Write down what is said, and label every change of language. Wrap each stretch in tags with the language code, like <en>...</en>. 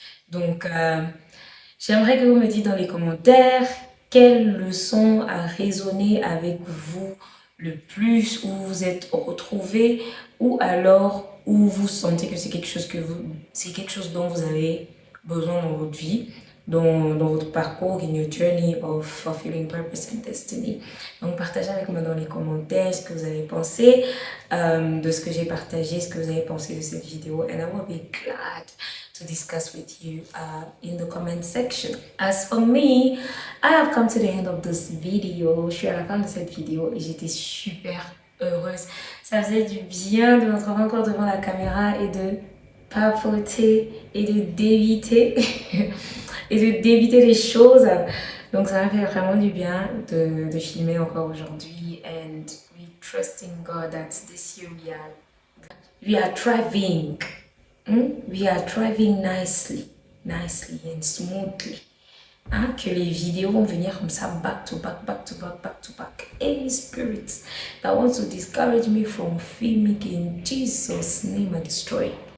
<fr>Donc, j'aimerais que vous me dites dans les commentaires quelle leçon a résonné avec vous le plus, où vous êtes retrouvé, ou alors où vous sentez que c'est quelque chose dont vous avez besoin dans votre vie. dans votre parcours,</fr> <en>in your journey of fulfilling purpose and destiny.</en> <fr>Donc, partagez avec moi dans les commentaires ce que vous avez pensé de ce que j'ai partagé, ce que vous avez pensé de cette vidéo.</fr> <en>And I will be glad to discuss with you in the comment section. As for me, I have come to the end of this video.</en> <fr>Je suis à la fin de cette vidéo et j'étais super heureuse. Ça faisait du bien de me retrouver encore devant la caméra et de papoter et de d'éviter et de d'éviter les choses. Donc ça m'a fait vraiment du bien de filmer encore aujourd'hui.</fr> <en>And we trust in God that this year we are thriving. We are thriving nicely and smoothly.</en> <fr>Hein, que les vidéos vont venir comme ça,</fr> <en>back to back, back to back,</en> <fr>back to back.</fr> <en>Any spirits that wants to discourage me from filming in Jesus' name I destroy.</en>